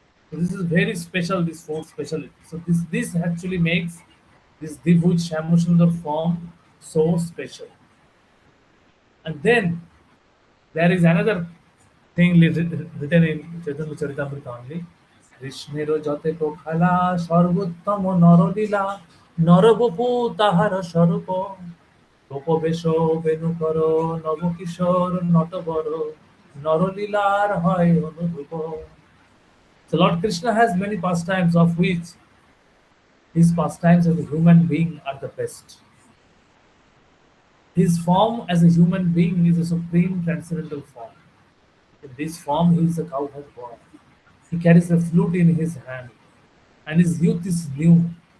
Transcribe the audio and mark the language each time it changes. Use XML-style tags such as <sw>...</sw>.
<en>So this is very special, this fourth specialty. So this actually makes this Dibhuj Shyamsundar form so special. And then there is another thing written in Chaitanya Charitamrita only.</en> <bn>কৃষ্ণের যতে তো খেলা সর্বোত্তম নরলীলা নরবপু তাহার স্বরূপ গোপবেশ বেণুকর নবকিশোর নটবর নরলীলার হয় অনুরূপ.</bn> <en>So Lord Krishna has many pastimes, of which his pastimes as a human being are the best. His form as a human being is a supreme transcendental form. In this form, he is a cowherd boy. He carries a flute in his hand, and his youth is new.</en>